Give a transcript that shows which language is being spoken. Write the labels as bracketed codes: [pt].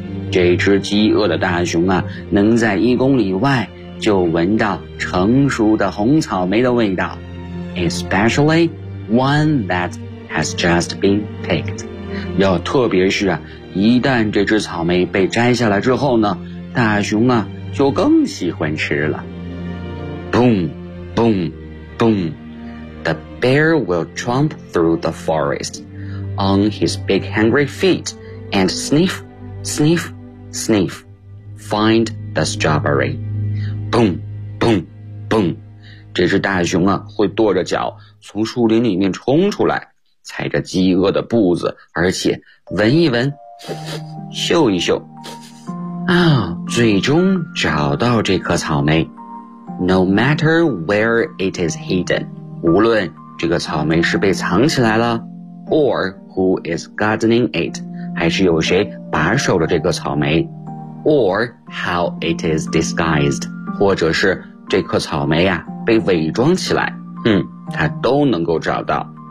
[zh] 这只饥饿的大熊啊，能在一公里外就闻到成熟的红草莓的味道。 [en] Especially one that has just been picked. [zh] 要特别是啊，一旦这只草莓被摘下来之后呢，大熊啊就更喜欢吃了。 [en] Boom, boom, boom. The bear will tromp through the forest on his big hungry feet and sniff, sniff, sniff, find the strawberry. Boom, boom, boom. [zh] 这只大熊啊会跺着脚从树林里面冲出来，踩着饥饿的步子，而且闻一闻，嗅一嗅，啊，最终找到这颗草莓。 [en] No matter where it is hidden, [zh] 无论这个草莓是被藏起来了 ， [en] or who is gardening it, [zh] 还是有谁把守着这个草莓 ， [en] or how it is disguised, [zh] 或者是这颗草莓啊被伪装起来，他都能够找到。